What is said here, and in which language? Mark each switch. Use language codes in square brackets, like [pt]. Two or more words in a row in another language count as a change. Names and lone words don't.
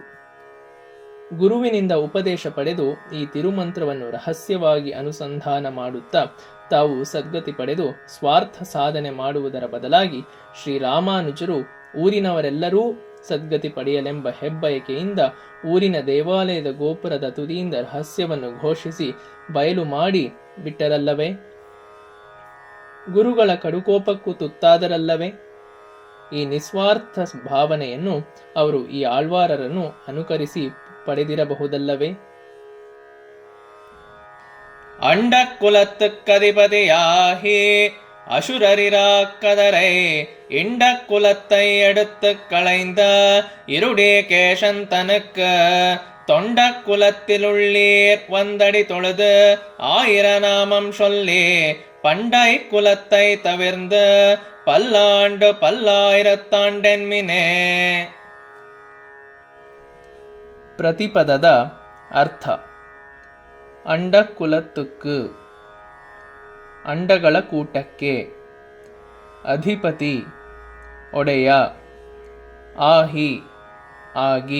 [kn] ಗುರುವಿನಿಂದ ಉಪದೇಶ ಪಡೆದು ಈ ತಿರುಮಂತ್ರವನ್ನು ರಹಸ್ಯವಾಗಿ ಅನುಸಂಧಾನ ಮಾಡುತ್ತಾ ತಾವು ಸದ್ಗತಿ ಪಡೆದು ಸ್ವಾರ್ಥ ಸಾಧನೆ ಮಾಡುವುದರ ಬದಲಾಗಿ ಶ್ರೀರಾಮಾನುಜರು ಊರಿನವರೆಲ್ಲರೂ ಸದ್ಗತಿ ಪಡೆಯಲೆಂಬ ಹೆಬ್ಬಯಕೆಯಿಂದ ಊರಿನ ದೇವಾಲಯದ ಗೋಪುರದ ತುದಿಯಿಂದ ರಹಸ್ಯವನ್ನು ಘೋಷಿಸಿ ಬಯಲು ಮಾಡಿ ಬಿಟ್ಟರಲ್ಲವೇ? ಗುರುಗಳ ಕಡುಕೋಪಕ್ಕೂ ತುತ್ತಾದರಲ್ಲವೇ? ಈ ನಿಸ್ವಾರ್ಥ ಭಾವನೆಯನ್ನು ಅವರು ಈ ಆಳ್ವಾರರನ್ನು ಅನುಕರಿಸಿ ಪಡೆದಿರಬಹುದಲ್ಲವೇ? [ta] அண்டக்குலத்துக்கதிபதியாகி அசுரரிராக்கதரை இண்டக்குலத்தை எடுத்து களைந்த இருடே கேசந்தனுக்கு தொண்டக்குலத்திலுள்ளீர் வந்தடி தொழுது 1000 நாமம் சொல்லி பண்டை குலத்தை தவிர்ந்து பல்லாண்டு பல்லாயிரத்தாண்டென்மினே. [kn] ಪ್ರತಿಪದದ ಅರ್ಥ: ಅಂಡಕುಲತ್ತುಕ್ಕು, ಅಂಡಗಳ ಕೂಟಕ್ಕೆ. ಅಧಿಪತಿ, ಒಡೆಯ. ಆಹಿ, ಆಗಿ.